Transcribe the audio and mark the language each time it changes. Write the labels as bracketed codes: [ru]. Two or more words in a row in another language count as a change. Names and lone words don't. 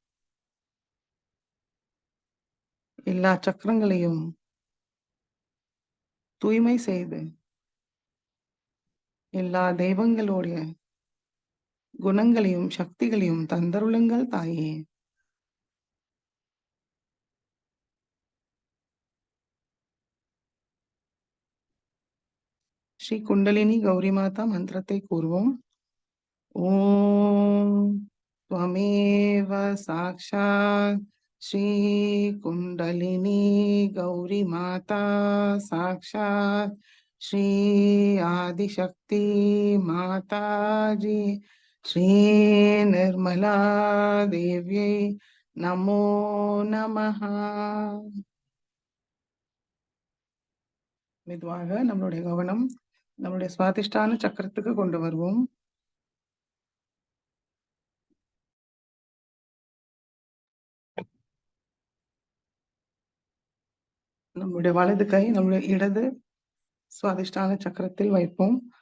[ta] எல்லா சக்கரங்களையும் தூய்மை செய்து எல்லா தெய்வங்களுடைய குணங்களையும் சக்திகளையும் தந்தருளுங்கள் தாயே. ஸ்ரீ குண்டலினி கௌரி மாதா மந்திரத்தை கூறுவோம். [sa] ஓம் त्वमेव साक्षात् श्री कुंडलिनी गौरी माता साक्षात् श्री आदिशक्ति माता जी श्री निर्मला देव्यै नमो नमः. [ta] மெதுவாக நம்மளுடைய கவனம் நம்மளுடைய சுவாதிஷ்டான சக்கரத்துக்கு கொண்டு வருவோம். நம்முடைய வலது கை நம்முடைய இடது சுவாதிஷ்டான சக்கரத்தில் வைப்போம்.